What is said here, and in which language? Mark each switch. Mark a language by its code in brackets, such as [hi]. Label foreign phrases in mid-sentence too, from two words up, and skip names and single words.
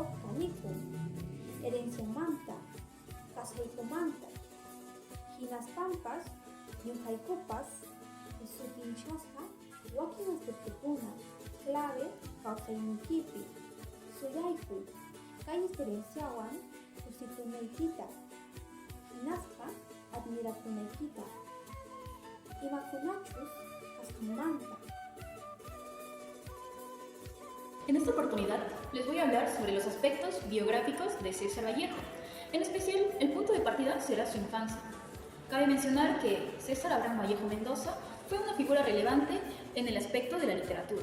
[qu] kaniku, herenciamanta, kasaykumanta, hinaspampas, ñuqaykupas, sutinchasqa, wakin aspectukuna, clave kawsayninkipi, suyaykuy, kay experienciawan kusikunaykita, hinasqa admirakunaykita, imakunachus kasqanmanta. [es] En esta oportunidad les voy a hablar sobre los aspectos biográficos de César Vallejo. En especial, el punto de partida será su infancia. Cabe mencionar que César Abraham Vallejo Mendoza fue una figura relevante en el aspecto de la literatura.